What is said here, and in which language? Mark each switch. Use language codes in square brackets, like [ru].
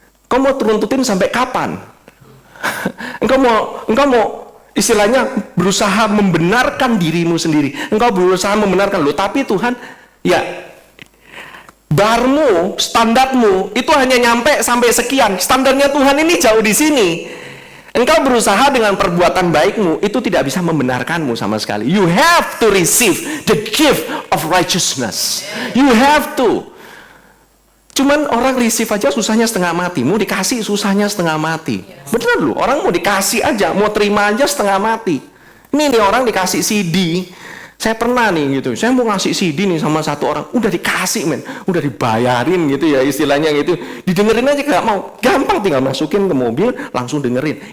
[id] Kau mau turun-tutin sampai kapan? Engkau mau istilahnya berusaha membenarkan dirimu sendiri. Engkau berusaha membenarkan lo, tapi Tuhan, ya barmu, standarmu itu hanya nyampe sampai sekian. Standarnya Tuhan ini jauh di sini. Engkau berusaha dengan perbuatan baikmu, itu tidak bisa membenarkanmu sama sekali. [en] You have to receive the gift of righteousness. You have to. [id] Cuman orang receive aja susahnya setengah mati. Mau dikasih susahnya setengah mati. Bener loh, orang mau dikasih aja, mau terima aja setengah mati. Ini nih orang dikasih CD. Saya pernah nih gitu, saya mau ngasih CD nih sama satu orang, udah dikasih men, udah dibayarin gitu ya istilahnya gitu, didengerin aja nggak mau, gampang tinggal masukin ke mobil, langsung dengerin.